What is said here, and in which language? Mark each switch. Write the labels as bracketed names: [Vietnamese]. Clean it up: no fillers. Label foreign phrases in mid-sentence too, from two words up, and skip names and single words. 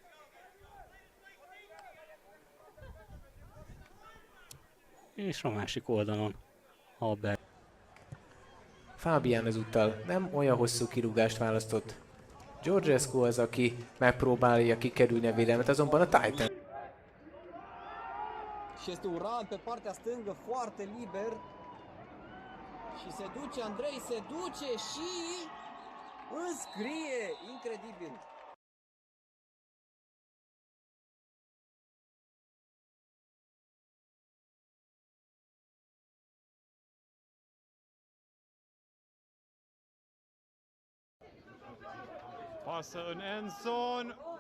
[Hungarian] És a másik oldalon Haber. Fábián ezúttal nem olyan hosszú kirúgást választott. Georgescu az, aki megpróbálja kikerülni a védelmet, azonban a Titan. [Romanian] Și este un run pe partea stângă foarte liber. Și se duce Andrei, se duce și înscrie, incredibil. Pasă în endzone.